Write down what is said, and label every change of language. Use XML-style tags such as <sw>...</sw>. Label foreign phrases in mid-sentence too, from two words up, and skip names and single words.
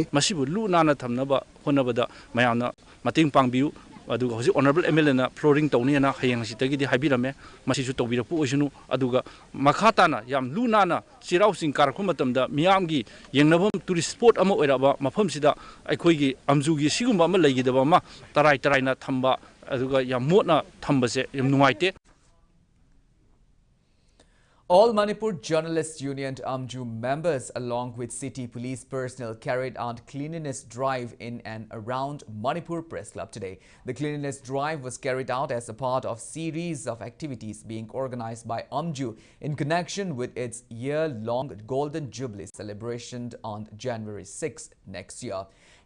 <mni>ꯃꯁꯤꯕꯨ ꯂꯨ ꯅꯥꯟꯅ ꯊꯝꯅꯕ ꯍꯣꯠꯅꯕꯗ ꯃꯌꯥꯝꯅ ꯃꯇꯦꯡ ꯄꯥꯡꯕꯤꯌꯨ ꯑꯗꯨꯒ ꯍꯧꯖꯤꯛ ꯑꯣꯅꯔꯦꯕꯜ ꯑꯦꯝꯑꯦꯜꯑꯦꯅ ꯐ꯭ꯂꯣꯔꯤꯡ ꯇꯧꯅꯤꯅ ꯍꯌꯦꯡ ꯍꯪꯆꯤꯠꯇꯒꯤꯗꯤ ꯍꯥꯏꯕꯤꯔꯝꯃꯦ ꯃꯁꯤꯁꯨ ꯇꯧꯕꯤꯔꯛꯄ ꯑꯣꯏꯁꯅꯨ ꯑꯗꯨꯒ ꯃꯈꯥ ꯇꯥꯅ ꯌꯥꯝ ꯂꯨ ꯅꯥꯟꯅ ꯆꯩꯔꯥꯎ ꯆꯤꯡ ꯀꯥꯔꯛꯄ ꯃꯇꯝꯗ ꯃꯤꯌꯥꯝꯒꯤ ꯌꯦꯡꯅꯐꯝ</mni> <en>tourist spot</en> <mni>ꯑꯃ ꯑꯣꯏꯔꯕ ꯃꯐꯝꯁꯤꯗ ꯑꯩꯈꯣꯏꯒꯤ ꯑꯝꯖꯨꯒꯤ ꯁꯤꯒꯨꯝꯕ ꯑꯃ ꯂꯩꯒꯗꯕ ꯑꯃ ꯇꯔꯥꯏꯅ ꯊꯝꯕ ꯑꯗꯨꯒ ꯌꯥꯝ ꯃꯣꯠꯅ ꯊꯝꯕꯁꯦ ꯌꯥꯝ ꯅꯨꯡꯉꯥꯏꯇꯦ.</mni> <en>All Manipur Journalists Union Amju members along with city police personnel carried out cleanliness drive in and around Manipur Press Club today. The cleanliness drive was carried out as a part of series of activities being organized by Amju in connection with its year-long Golden Jubilee celebration on January 6 next year.</en>